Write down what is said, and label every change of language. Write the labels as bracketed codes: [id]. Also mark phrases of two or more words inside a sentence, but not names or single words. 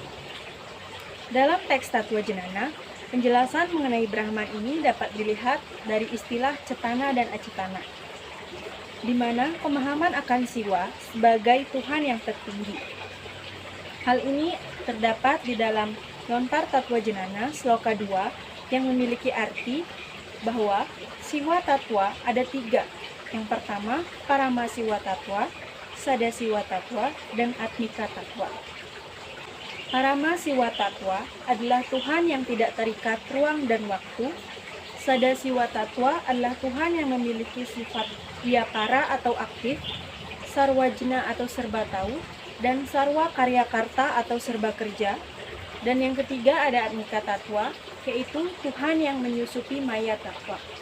[id] Dalam teks Tatwa Jenana, penjelasan mengenai Brahman ini dapat dilihat dari istilah Cetana dan Acetana, di mana pemahaman akan Siwa sebagai Tuhan yang tertinggi. Hal ini terdapat di dalam lontar Tatwa Jenana Sloka 2 yang memiliki arti bahwa Siwa Tatwa ada 3. Yang pertama, Parama Siwa Tatwa, Sada Siwa Tatwa, dan Atmika Tatwa. Parama Siwa Tatwa adalah Tuhan yang tidak terikat ruang dan waktu. Sada Siwa Tatwa adalah Tuhan yang memiliki sifat Vyapara atau aktif, Sarwajna atau serba tahu, dan Sarwa Karya Karta atau serba kerja. Dan yang ketiga ada Atmika Tatwa, yaitu Tuhan yang menyusupi Maya Tatwa.